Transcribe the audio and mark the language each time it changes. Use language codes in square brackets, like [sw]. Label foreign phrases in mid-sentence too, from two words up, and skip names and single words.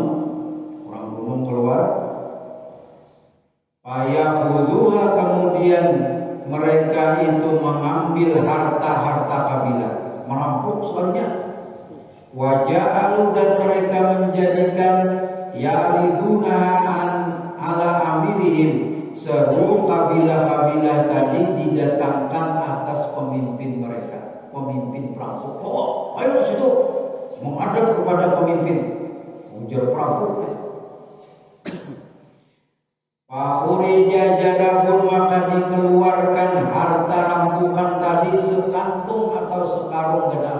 [id] Orang gunung keluar. Fayakhudhuha kemudian mereka itu mengambil harta-harta kabilah, merampok sebenarnya. Waja'alu dan mereka menjadikan [ar] يعرضونها على أميرهم, [id] seluruh kabilah-kabilah tadi didatangkan atas pemimpin mereka, pemimpin perampok. [bjn] Oh, ayo situ menghadap kepada pemimpin, ujar perampok. [ar] فأخرج جراب [id] maka dikeluarkan harta rampukan tadi sekantung atau sekarung genap.